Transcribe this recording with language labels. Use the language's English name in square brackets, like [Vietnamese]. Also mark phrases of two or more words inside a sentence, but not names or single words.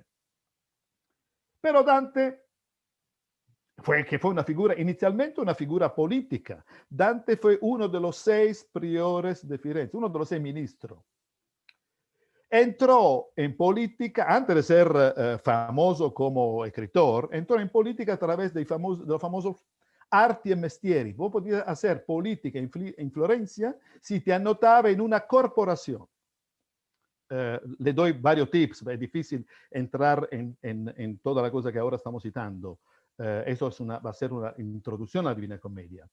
[Spanish] Pero Dante fue una figura, inicialmente una figura política. Dante fue uno de los 6 priores de Firenze, uno de los 6 ministros. Entró en política, antes de ser famoso como escritor, entró en política a través de los famosos [Italian] arti e mestieri. [Spanish] Vos podías hacer política en Florencia si te anotaba en una corporación. Le doy varios tips, es difícil entrar en toda la cosa que ahora estamos citando. Eso va a ser una introducción a la Divina Comedia.